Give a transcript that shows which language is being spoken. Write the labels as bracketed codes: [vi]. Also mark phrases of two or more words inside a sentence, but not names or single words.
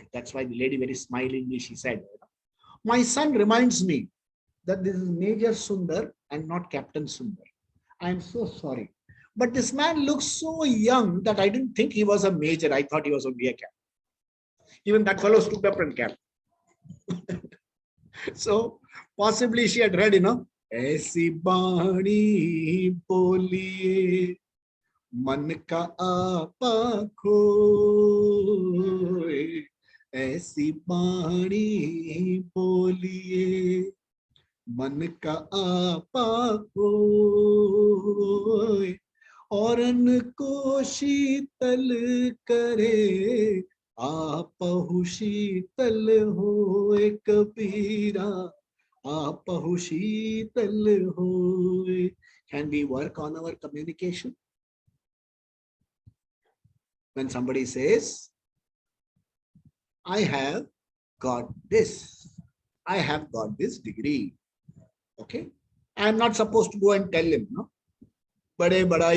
[en] That's why the lady very smilingly, she said, my son reminds me that this is Major Sundar and not Captain Sundar. I am so sorry. But this man looks so young that I didn't think he was a major. I thought he was only a captain. Even that fellow stood up and capped. So possibly she had read, [hi] ऐसी बानी बोलिए, मन का आपा खोए. ऐसी बानी बोलिए, मन का आपा खोए. औरन को शीतल करे, आपहु शीतल होए कबीरा, आपहु शीतल होए. [en] Can we work on our communication? When somebody says, I have got this, I have got this degree, okay? I am not supposed to go and tell him, no?